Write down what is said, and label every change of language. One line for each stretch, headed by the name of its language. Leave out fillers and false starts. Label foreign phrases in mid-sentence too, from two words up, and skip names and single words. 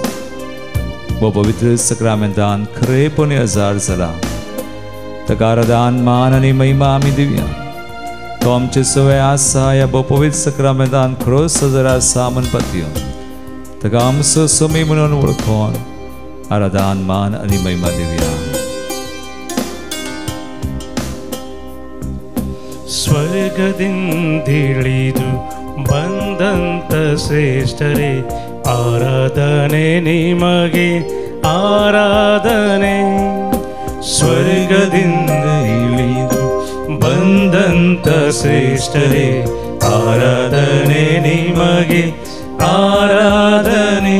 Konkani: वो पवित्र सक्रामेंतान खरेपणी हजार जाला. ताका आराधन मान आनी महिमा आमी दिवया. तो आमचे सवय आसा ह्या भोव पवित्र सक्रामेंतान खरोच हजार आसा म्हणपातयो. ताका आमचो समय म्हणून वळखून आराधन मान आनी महिमा दिवया.
Kannada: ಸ್ವರ್ಗದಿಂದಿಳಿದು ಬಂದಂತ ಶ್ರೇಷ್ಠರೇ ಆರಾಧನೆ ನಿಮಗೆ ಆರಾಧನೆ. ಸ್ವರ್ಗದಿಂದ ಇಳಿದು ಬಂದಂತ ಶ್ರೇಷ್ಠರೇ ಆರಾಧನೆ ನಿಮಗೆ ಆರಾಧನೆ.